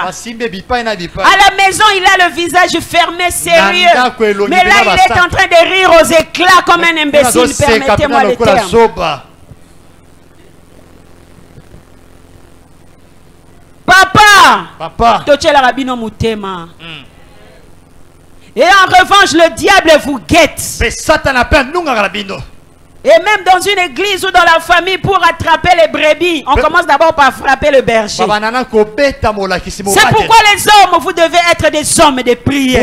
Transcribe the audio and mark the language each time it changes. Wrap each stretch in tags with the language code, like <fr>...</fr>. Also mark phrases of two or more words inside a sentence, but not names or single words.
<fr>À la maison il a le visage fermé, sérieux, mais là il est en train de rire aux éclats comme un imbécile. Permettez-moi le terme. Papa, tochela rabino mutema. Et en revanche, le diable vous guette. Et même dans une église ou dans la famille, pour attraper les brebis, on commence d'abord par frapper le berger. C'est pourquoi les hommes, vous devez être des hommes de prière.</fr>